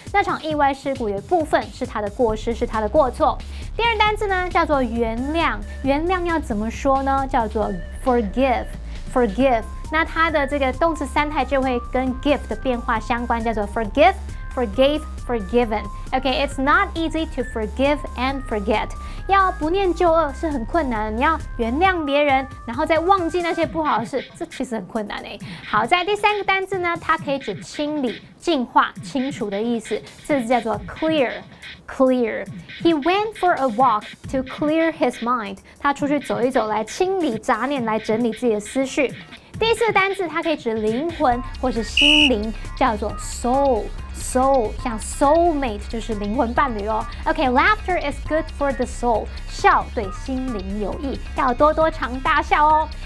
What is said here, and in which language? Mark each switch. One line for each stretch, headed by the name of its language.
Chinese: 那场意外事故有一部分是他的过失，是他的过错。第二单字呢叫做原谅，原谅要怎么说呢？叫做 forgive。那它的这个动词三态就会跟 give 的变化相关，叫做
English: forgive, forgave, forgiven. Okay, it's not easy to forgive and forget.
Chinese: 要不念旧恶是很困难的，你要原谅别人，然后再忘记那些不好的事，这其实很困难诶。好，在第三个单字呢，它可以指清理、净化、清除的意思，这个字叫做 clear。Clear.
English: He went for a walk to clear his mind.
Chinese: 他出去走一走，来清理杂念，来整理自己的思绪。第四个单字，它可以指灵魂或是心灵，叫做 soul。 soul， 像 soulmate 就是灵魂伴侣哦。OK，
English: laughter is good for the soul，
Chinese: 笑对心灵有益，要多多常大笑哦。